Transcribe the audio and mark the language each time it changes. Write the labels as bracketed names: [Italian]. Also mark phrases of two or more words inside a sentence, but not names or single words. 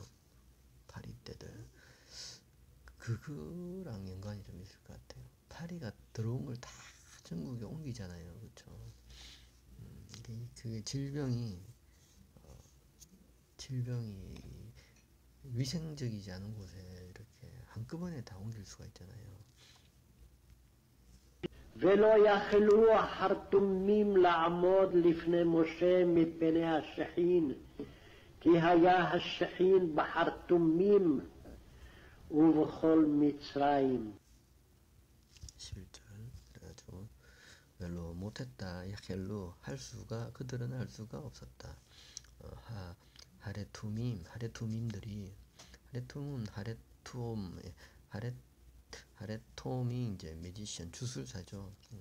[Korean] 파리떼들 그거랑 연관이 좀 있을 것 같아요. 파리가 들어온 걸 다 전국에 옮기잖아요 그쵸 그게 질병이 위생적이지 않은 곳에 이렇게 한꺼번에 다 옮길 수가 있잖아요. [Hebrew] ולא יכלו החרטומים לעמוד לפני משה מפני השכין, כי היה השכין בחרטומים ובכל מצרים. [Korean] 11절 그래가지고 별로 못했다. 야켈로 그들은 할 수가 없었다. 하레툼들이 하레톰이 이제 매지션 주술사죠.